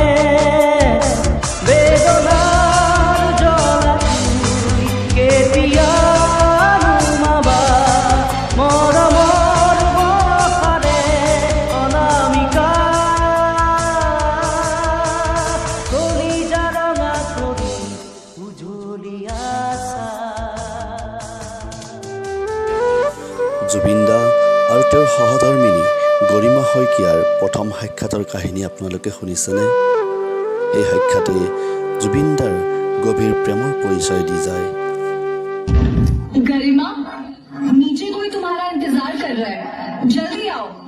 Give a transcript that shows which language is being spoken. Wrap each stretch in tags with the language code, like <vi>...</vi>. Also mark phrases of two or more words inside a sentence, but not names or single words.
<as>বেদনাৰ জ্বলা কেতিয়া নুমাবা মৰমৰ বৰষাৰে অনামিকা কলিজা ৰঙা কৰি উজলি আছা জুবিন দা আৰু তেওঁৰ সহধৰ্মিনী গৰিমা শইকীয়াৰ প্ৰথম সাক্ষাতৰ কাহিনী আপোনালোকে শুনিছেনে? এই সাক্ষাতে জুবিন দাৰ গভীৰ প্ৰেমৰ পৰিচয় দি যায়।</as> <hi>गरिमा नीचे कोई तुम्हारा इंतजार कर रहा है, जल्दी आओ।</hi>